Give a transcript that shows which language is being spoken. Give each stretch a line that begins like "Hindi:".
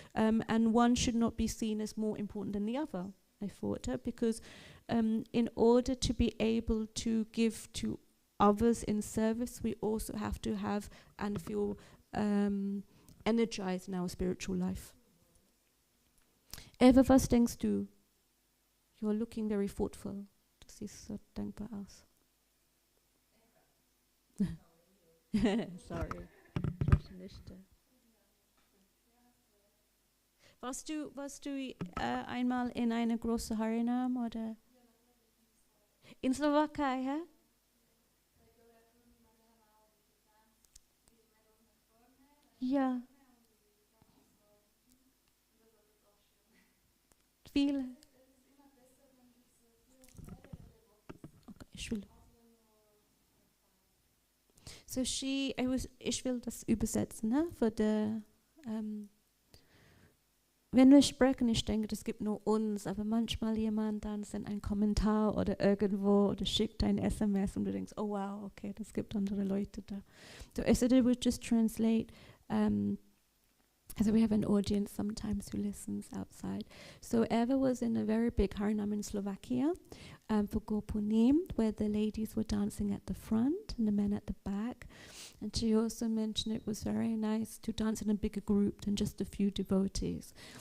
English: And one should not be seen as more important than the other, I thought, because in order to be able to give to others in service, we also have to have and feel energized in our spiritual life. Eva,
German: was denkst du?
English: You're looking very thoughtful.
German: Du siehst so dankbar aus.
English: Sorry.
German: Warst du einmal in eine große Harinam oder? In Slowakei, hä? Ja. Viele. Okay, ich will. So ich will das übersetzen, ne? Für die, wenn wir sprechen, ich denke, das gibt nur uns, aber manchmal jemand dann sendet einen Kommentar oder irgendwo oder schickt ein SMS und du denkst, oh wow, okay, das gibt andere Leute da.
English: So I said I would just translate. So we have an audience sometimes who listens outside. So Eva was in a very big harinam in Slovakia for Gopunim, where the ladies were dancing at the front and the men at the back. And she also mentioned it was very nice to dance in a bigger group than just a few devotees.